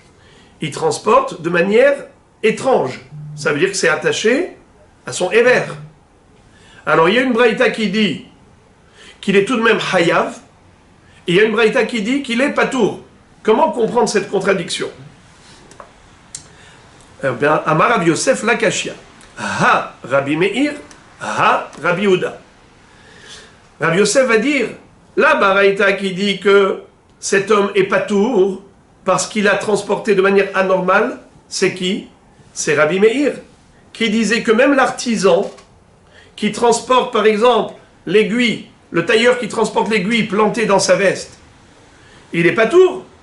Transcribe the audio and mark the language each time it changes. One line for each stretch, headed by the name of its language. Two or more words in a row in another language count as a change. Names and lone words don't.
French: Il transporte de manière étrange. Ça veut dire que c'est attaché à son éver. Alors il y a une braïta qui dit qu'il est tout de même hayav, et il y a une braïta qui dit qu'il est patour. Comment comprendre cette contradiction? Eh bien,
Aramaic: אמר רבי יוסף לא קשיא. הא רבי מאיר, הא רבי יהודה.
French: Rabbi Yosef va dire, la baraïta qui dit que cet homme est patour, parce qu'il a transporté de manière anormale, c'est qui? C'est Rabbi Meir, qui disait que même l'artisan qui transporte par exemple l'aiguille, le tailleur qui transporte l'aiguille plantée dans sa veste, il est patour.